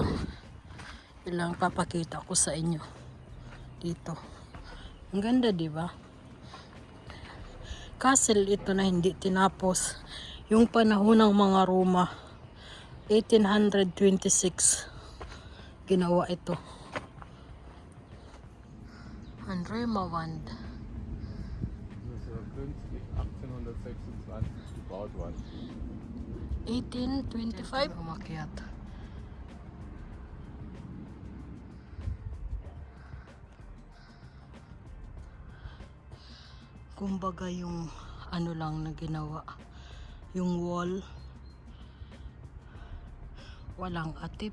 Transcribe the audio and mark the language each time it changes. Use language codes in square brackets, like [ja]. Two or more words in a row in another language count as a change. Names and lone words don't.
[tl] Ilang papakita ko sa inyo dito. Ang ganda, di ba? Castle ito na hindi tinapos. Yung panahon ng mga Roma, 1826 ginawa ito. [de] Ein Römerwand. Das ist künstlich 1826 gebaut worden. [tl] 1825 umakyat. Kumbaga yung ano lang na ginawa, yung wall walang atip.